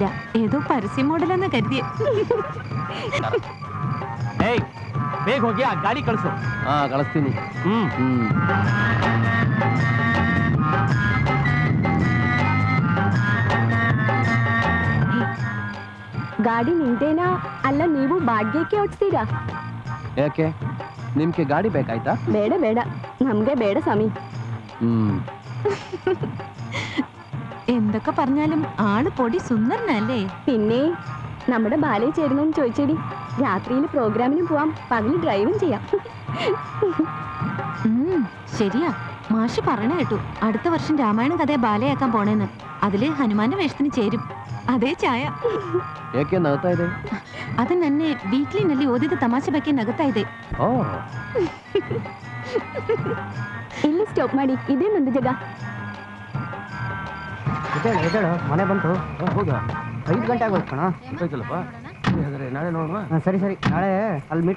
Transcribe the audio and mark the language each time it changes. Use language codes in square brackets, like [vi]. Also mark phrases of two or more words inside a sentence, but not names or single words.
[ml] ഏതോ പരസ്യ മോഡലെന്ന് കരുതിയ. [kn] ಏಯ್ ಬೇಗ ಹೋಗಿ ಆ ಗಾಡಿ ಕಳಿಸು. ಕಳಿಸ್ತೀನಿ. ಗಾಡಿ ನಿಂದೇನಾ ಅಲ್ಲ ನೀವು ಬಾಡ್ಗೆಗೆ ಓಡಿಸ್ತೀರಾ? ಯಾಕೆ, ನಿಮ್ಗೆ ಗಾಡಿ ಬೇಕಾಯ್ತಾ? ಬೇಡ ಬೇಡ, ನಮ್ಗೆ ಬೇಡ സ്വാമി. [ml] എന്തൊക്കെ പറഞ്ഞാലും ആള് പൊടി സുന്ദരനല്ലേ? പിന്നെ നമ്മുടെ ബാലയിൽ ചേരുന്നെന്ന് ചോദിച്ചേടി. രാത്രിയിൽ പ്രോഗ്രാമിനും പോവാം, പകല് ഡ്രൈവും ചെയ്യാം. ശരിയാ, മാഷ് പറഞ്ഞ കേട്ടു അടുത്ത വർഷം രാമായണ കഥയെ ബാലയാക്കാൻ പോണേന്ന്. അതില് ഹനുമാന്റെ വേഷത്തിന് ചേരും. [kn] ಅದೇ ಛಾಯ. ಏಕೆ ನಗ್ತಾ ಇದೆ? ಅದು ನನ್ನೆ ವೀಕ್ಲಿನಲ್ಲಿ ಓದಿದ ತಮಾಷೆ ಬಗ್ಗೆ ನಗುತ್ತಾ ಇದೆ. ಎಲ್ಲಿ ಸ್ಟಾಪ್ ಮಾಡಿ? ಇದೇ ನಂದು ಜಾಗ. ಮನೆ ಬಂತು, ಹೋಗ. 5 ಗಂಟೆ ಆಗೋಯ್ತು ಕಣ. ಹೋಯ್ತಲ್ಲಪ್ಪ, ನಾಳೆ ನೋಡುವ. ಸರಿ ಸರಿ, ನಾಳೆ ಅಲ್ಲಿ ಮೀಟ್.